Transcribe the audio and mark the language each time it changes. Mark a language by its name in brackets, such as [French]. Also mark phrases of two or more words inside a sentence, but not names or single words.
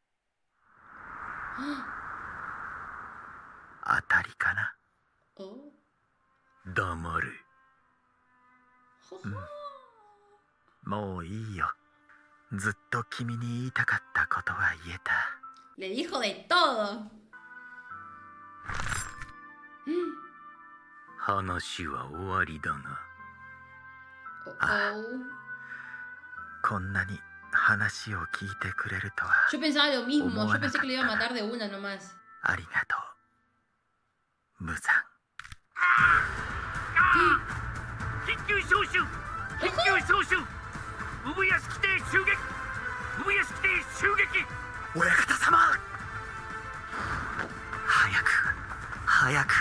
[Japanese] 当たりかな。黙れ。もういいよ。ずっと君に言いたかったことは言えた。 [Spanish] Le dijo de todo. [Japanese] 話は終わりだな。こんなに話を聞いてくれるとは。 [Spanish] Yo pensaba lo mismo. Yo pensé que lo iba a matar de una nomás. [Japanese] ありがとう、無惨。緊急招集、緊急招集。産屋敷邸襲撃、産屋敷邸襲撃。親方様、早く早く。